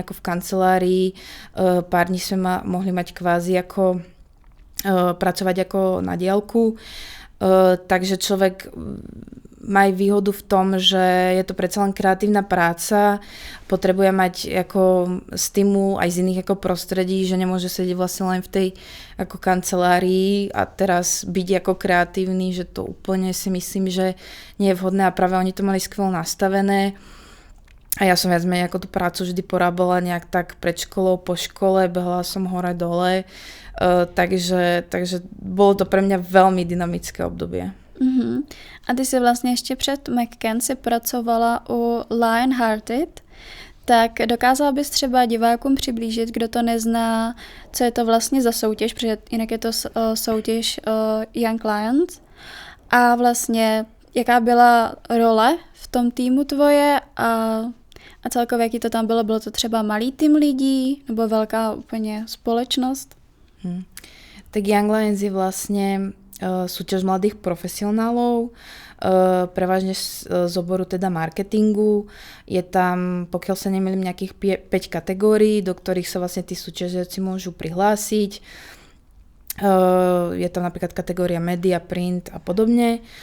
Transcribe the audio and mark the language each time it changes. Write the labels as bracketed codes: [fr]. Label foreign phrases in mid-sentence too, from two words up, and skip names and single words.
[sk] ako v kancelárii, pár dní sme mohli mať kvázi ako pracovať ako na diaľku, takže človek má výhodu v tom, že je to predsa len kreatívna práca, potrebuje mať ako stimul aj z iných ako prostredí, že nemôže sedieť vlastne len v tej ako kancelárii a teraz byť ako kreatívny, že to úplne si myslím, že nie je vhodné a práve oni to mali skvelo nastavené. A ja som viac menej ako tú prácu vždy porábala nejak tak pred školou, po škole, behala som hore dole, takže bolo to pre mňa veľmi dynamické obdobie. Uh-huh. [cs] A ty si vlastně ještě před McKen si pracovala u Lionhearted, tak dokázala bys třeba divákům přiblížit, kdo to nezná, co je to vlastně za soutěž, protože jinak je to soutěž Young Lions, a vlastně jaká byla role v tom týmu tvoje a celkově jaký to tam bylo to třeba malý tým lidí nebo velká úplně společnost? [sk] Tak Young Lions je vlastne súťaž mladých profesionálov, prevažne z oboru teda marketingu. Je tam, pokiaľ sa nemýlim, nejakých 5 kategórií, do ktorých sa vlastne tí súťažiaci môžu prihlásiť. Je tam napríklad kategória media, print a podobne.